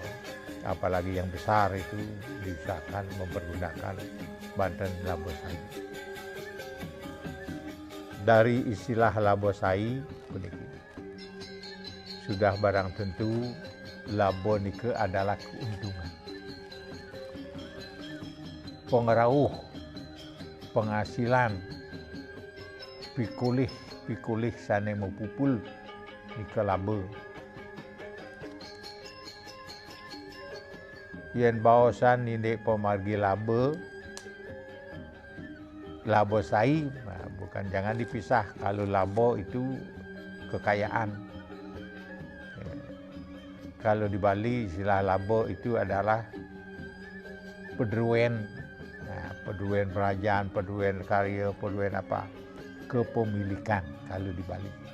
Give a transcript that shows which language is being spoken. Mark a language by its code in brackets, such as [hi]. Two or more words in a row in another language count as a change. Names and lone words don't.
[id] Apalagi yang besar itu diusahakan mempergunakan Banten Labosai. Dari istilah Labosai sudah barang tentu [ban] labo nike [id] adalah keuntungan, [ban] pengerauh, penghasilan, pikulih sane mempupul nike labo. Yen baosan indik pemargi Labosai, [id] bukan jangan dipisah. Kalau labo itu kekayaan. Kalau di Bali istilah labo itu adalah pedruen, pedruen kerajaan, pedruen karya, pedruen apa, kepemilikan kalau di Bali.